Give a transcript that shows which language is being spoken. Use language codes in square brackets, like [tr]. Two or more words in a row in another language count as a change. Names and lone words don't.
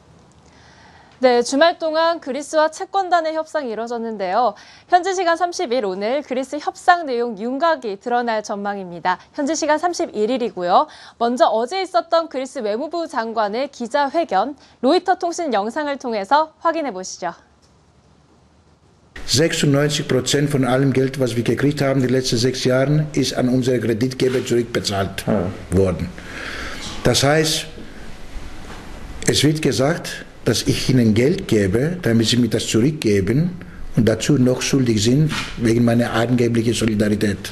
[ko] 네, 주말 동안 그리스와 채권단의 협상이 이뤄졌는데요. 현지 시간 30일 오늘 그리스 협상 내용 윤곽이 드러날 전망입니다. 현지 시간 31일이고요. 먼저 어제 있었던 그리스 외무부 장관의 기자회견, 로이터 통신 영상을 통해서 확인해 보시죠. [de] 96% von allem Geld, was wir gekriegt haben in den letzten 6 Jahren, ist an unsere Kreditgeber zurückbezahlt worden. Das heißt, es wird gesagt, dass ich ihnen Geld gebe, damit sie mir das zurückgeben und dazu noch schuldig sind wegen meiner angeblichen Solidarität.